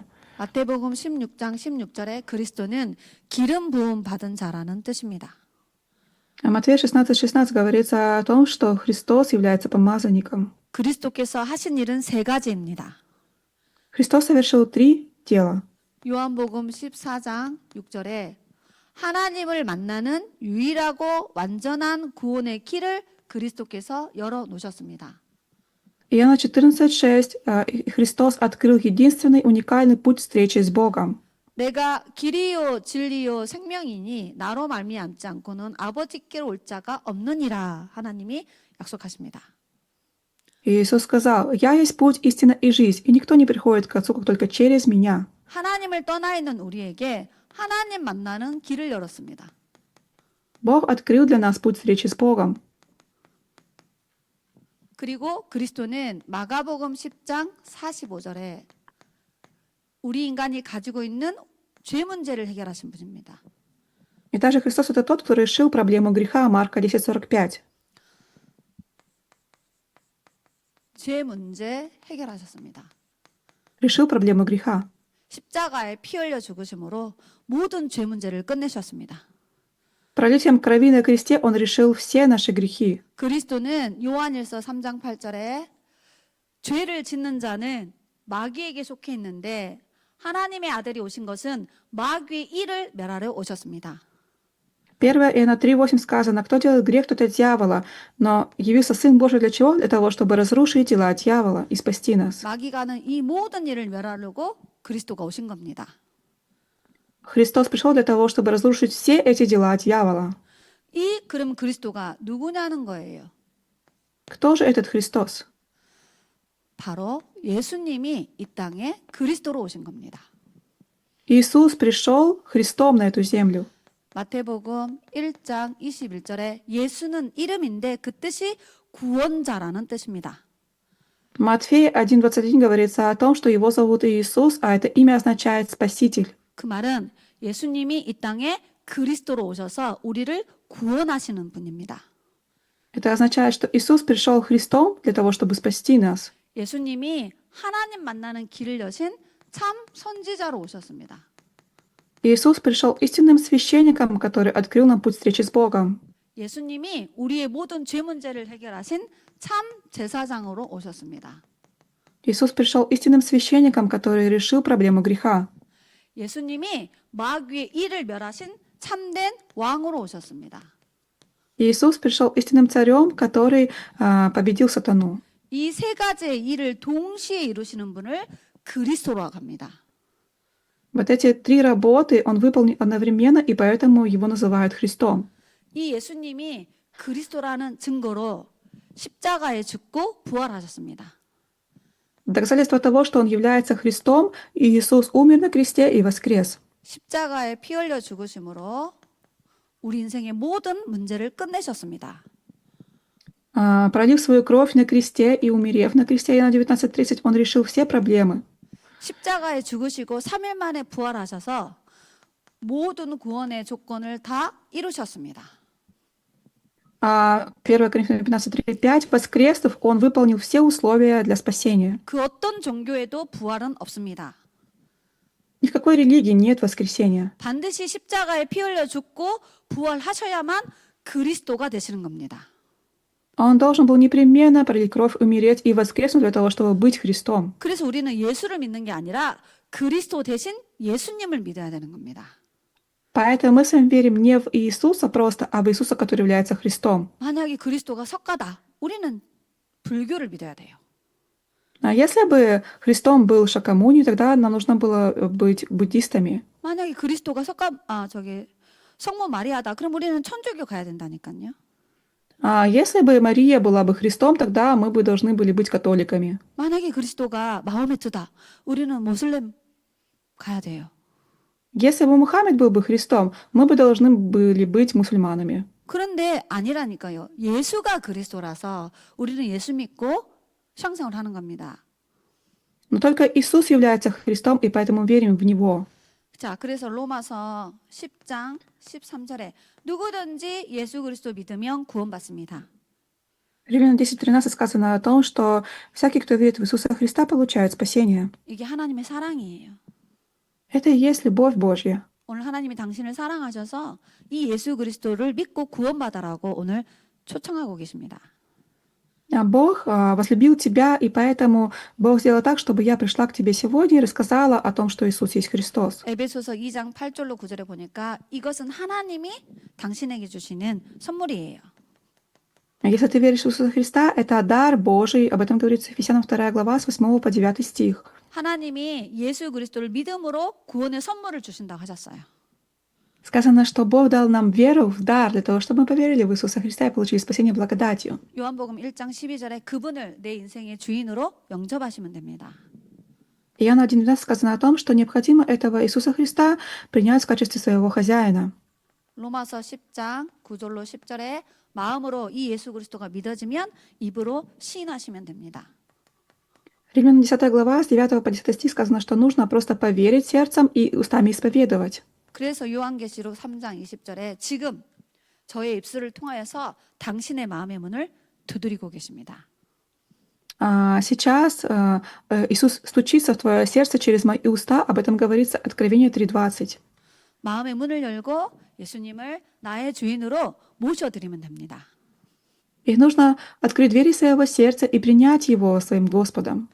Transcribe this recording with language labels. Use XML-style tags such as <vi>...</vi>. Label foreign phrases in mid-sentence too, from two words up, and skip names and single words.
<ko>마태복음 16장 16절에 그리스도는 기름 부음 받은 자라는 뜻입니다.</ko> <ru>Матфея 16:16 говорится о том, что Христос является помазанником.</ru> <ko>그리스도께서 하신 일은 세 가지입니다.</ko> <ru>Христос совершил 3 дела.</ru> <ko>요한복음 14장 6절에 하나님을 만나는 유일하고 완전한 구원의 길을 그리스도께서 열어 놓으셨습니다.</ko> <ru>Иоанна 14:6 Христос открыл единственный уникальный путь встречи с Богом.</ru> <ko>내가 길이요 진리요 생명이니 나로 말미암지 않고는 아버지께로 올 자가 없느니라 하나님이 약속하십니다.</ko> <ru>Иисус сказал: «Я есть путь, истина и жизнь, и никто не приходит к Отцу, как только через Меня».</ru> <ko>하나님을 떠나 있는 우리에게 하나님 만나는 길을 열었습니다.</ko> <ru>Бог открыл для нас путь встречи с Богом.</ru> <ko>그리고 그리스도는 마가복음 10장 45절에 우리 인간이 가지고 있는 죄 문제를 해결하신 분입니다.</ko> <ru>И также Христос — это тот, кто решил проблему греха. Марка 10:45.</ru> <ko>죄 문제 해결하셨습니다.</ko> <ru>Решил проблему греха.</ru> <ko>십자가에 피 흘려 죽으심으로 모든 죄 문제를 끝내셨습니다.</ko> <ru>Пролитием крови на кресте Он решил все наши грехи.</ru> <ko>그리스도는 요한일서 3장 8절에 죄를 짓는 자는 마귀에게 속해 있는데 하나님의 아들이 오신 것은 마귀의 일을 멸하려 오셨습니다.</ko> <ru>1 Иоанна 3:8 сказано: «Кто делает грех, тот от дьявола». Но явился Сын Божий для чего? Для того, чтобы разрушить дела дьявола и спасти нас.</ru> <ko>마귀가 하는 이 모든 일을 멸하려고 그리스도가 오신 겁니다.</ko> <ru>Христос пришел для того, чтобы разрушить все эти дела дьявола.</ru> <ko>그럼 그리스도가 누구냐는 거예요.</ko> <ru>Кто же этот Христос?</ru> <ko>바로 예수님이 이 땅에 그리스도로 오신 겁니다.</ko> <ru>Иисус пришел Христом на эту землю.</ru> <ko>마태복음 1장 21절에 예수는 이름인데 그 뜻이 구원자라는 뜻입니다.</ko> <ru>Матфея 1:21 говорится о том, что его зовут Иисус, а это имя означает «спаситель».</ru> <ko>그 말은 예수님이 이 땅에 그리스도로 오셔서 우리를 구원하시는 분입니다.</ko> <ru>Это означает, что Иисус пришел Христом для того, чтобы спасти нас.</ru> <ko>예수님이 하나님 만나는 길을 여신 참 선지자로 오셨습니다.</ko> <ru>Иисус пришел истинным священником, который открыл нам путь встречи с Богом.</ru> <ko>예수님이 우리의 모든 죄 문제를 해결하신 참 제사장으로 오셨습니다.</ko> <ru>Иисус пришел истинным священником, который решил проблему греха.</ru> <ko>예수님이 마귀의 일을 멸하신 참된 왕으로 오셨습니다.</ko> <ru>Иисус пришел истинным царем, который победил сатану.</ru> <ko>이 세 가지의 일을 동시에 이루시는 분을 그리스도라고 합니다.</ko> <ru>Вот эти 3 работы Он выполнил одновременно, и поэтому Его называют Христом.</ru> <ko>이 예수님이 그리스도라는 증거로 십자가에 죽고 부활하셨습니다.</ko> <ru>Доказательство того, что Он является Христом, Иисус умер на кресте и воскрес.</ru> <ko>십자가에 피 흘려 죽으심으로 우리 인생의 모든 문제를 끝내셨습니다.</ko> <ru>Пролив свою кровь на кресте и умерев на кресте, Иоанна 19:30, Он решил все проблемы.</ru> <ko>십자가에 죽으시고 3일 만에 부활하셔서 모든 구원의 조건을 다 이루셨습니다.</ko> <ru>1 Коринфянам 15:35, воскреснув, Он выполнил все условия для спасения.</ru> <ko>그 어떤 종교에도 부활은 없습니다.</ko> <ru>Ни в какой религии нет воскресения.</ru> <ko>반드시 십자가에 피 흘려 죽고 부활하셔야만 그리스도가 되시는 겁니다.</ko> <ru>Он должен был непременно пролить кровь, умереть и воскреснуть для того, чтобы быть Христом.</ru> <ko>그래서 우리는 예수를 믿는 게 아니라 그리스도 대신 예수님을 믿어야 되는 겁니다.</ko> <ru>Поэтому мы с вами верим не в Иисуса просто, а в Иисуса, который является Христом.</ru> <ko>만약에 그리스도가 석가다, 우리는 불교를 믿어야 돼요.</ko> <ru>А если бы Христом был Шакамуни, тогда нам нужно было быть буддистами.</ru> <ko>만약에 그리스도가 성모 마리아다. 그럼 우리는 천주교 가야 된다니까요.</ko> <ru>А если бы Мария была бы Христом, тогда мы бы должны были быть католиками.</ru> <ko>만약에 그리스도가 마호메트다. 우리는 모슬렘 가야 돼요.</ko> <ru>Если бы Мухаммед был бы Христом, мы бы должны были быть мусульманами.</ru> <ko>그런데 아니라니까요. 예수가 그리스도라서 우리는 예수 믿고 상상을 하는 겁니다.</ko> <ru>Но только Иисус является Христом, и поэтому верим в Него.</ru> <ko>자, 그래서 로마서 10장 13절에 누구든지 예수 그리스도 믿으면 구원받습니다.</ko> <ru>Римлянам 10:13 сказано о том, что всякий, кто верит в Иисуса Христа, получает спасение.</ru> <ko>이게 하나님의 사랑이에요.</ko> <ru>Это и есть любовь Божья.</ru> <ko>오늘 하나님이 당신을 사랑하셔서 이 예수 그리스도를 믿고 구원받아라고 오늘 초청하고 계십니다.</ko> <ru>А Бог возлюбил тебя, и поэтому Бог сделал так, чтобы я пришла к тебе сегодня и рассказала о том, что Иисус есть Христос.</ru> <ko>에베소서 2장 8절로 9절에 보니까 이것은 하나님이 당신에게 주시는 선물이에요.</ko> <ru>Если ты веришь в Иисуса Христа, это дар Божий. Об этом говорится в Ефесянам 2 глава с 8 по 9 стих.</ru> <ko>하나님이 예수 그리스도를 믿음으로 구원의 선물을 주신다고 하셨어요.</ko> <ru>Сказано, что Бог дал нам веру в дар для того, чтобы мы поверили в Иисуса Христа и получили спасение благодатью.</ru> <ko>요한복음 1장 12절에 그분을 내 인생의 주인으로 영접하시면 됩니다.</ko> <ru>Иоанна 1:12 сказано о том, что необходимо этого Иисуса Христа принять в качестве своего хозяина.</ru> <ko>로마서 10장 9절로 10절에 마음으로 이 예수 그리스도가 믿어지면 입으로 시인하시면 됩니다.</ko> <ru>Римлянам 10 глава с 9 по 10 стих сказано, что нужно просто поверить сердцем и устами исповедовать.</ru> <ko>그래서 요한계시록 3장 20절에 지금 저의 입술을 통하여서 당신의 마음의 문을 두드리고 계십니다.</ko> <ru>Сейчас Иисус стучится в твое сердце через мои уста. Об этом говорится Откровение 3:20.</ru> <ko>마음의 문을 열고 예수님을 나의 주인으로 모셔드리면 됩니다.</ko> <ru>И нужно открыть двери своего сердца и принять Его своим Господом.</ru>